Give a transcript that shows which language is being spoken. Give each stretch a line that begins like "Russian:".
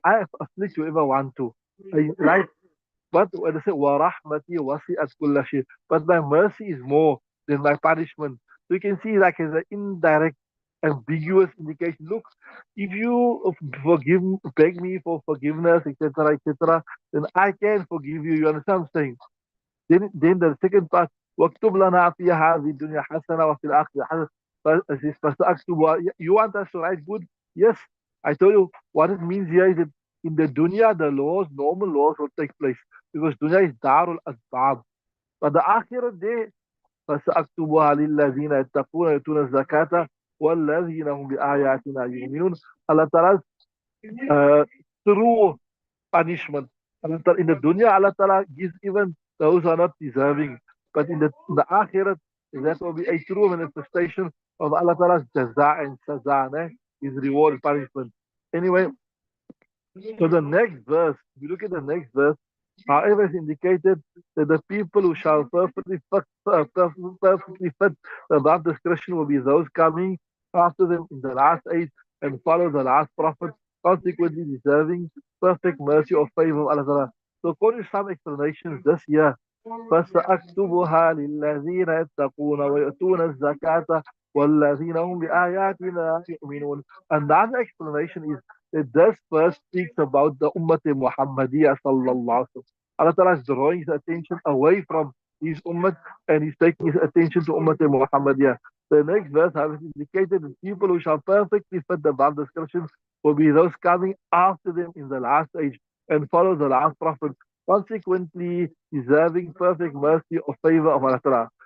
English: I afflict whoever want to. Right? But when they say,
Arabic: وَرَحْمَتِي وَسِعَتْ كُلَّ شَيْءٍ,
English: but my mercy is more than my punishment. So you can see like as an indirect, ambiguous indication. Look, if you beg me for forgiveness, etc., etc., then I can forgive you. You understand what I'm saying? Then the second part,
Arabic: وَاكْتُبْ لَنَا فِي هَذِهِ الدُّنْيا حَسَنَةً وَفِي الْآخِرَةِ حَسَنَةً. فَسَأَكْتُبُ.
English: You want us to write good? Yes. I told you what it means here is that in the dunya, the laws, normal laws will take place because dunya is darul asbab. But the akhirah day,
Arabic: فَسَأَكْتُبُهَا لِلَّذِينَ يَتَّقُونَ وَيُؤْتُونَ الزَّكَاةَ وَالَّذِينَ هُمْ بِآيَاتِنَا يُؤْمِنُونَ.
English: Allah Ta'ala's uh, true punishment. In the dunya, Allah Ta'ala gives even those who are not deserving. But in the akhirat, that will be a true manifestation of Allah Ta'ala's jaza and saza, his reward and punishment. Anyway, so the next verse, if you look at the next verse, however, it's indicated that the people who shall perfectly fit the above description will be those coming after them in the last age and follow the last prophet, consequently deserving perfect mercy or favor of Allah Ta'ala. So according to some explanations this year,
Arabic: فَسَأَكْتُبُهَا لِلَّذِينَ يَتَّقُونَ وَيُؤْتُونَ الزَّكَاةَ وَالَّذِينَ هُمْ بِآيَاتِنَا يُؤْمِنُونَ.
English: Another explanation is that this verse speaks about the Ummah Muhammadiyah sallallahu alaihi wasallam. Allah Ta'ala is drawing his attention away from his Ummah and he's taking his attention to Ummah Muhammadiyah. The next verse has indicated that people who shall perfectly fit the above description will be those coming after them in the last age and follow the last prophet, consequently deserving perfect mercy or favor of Allah Ta'ala.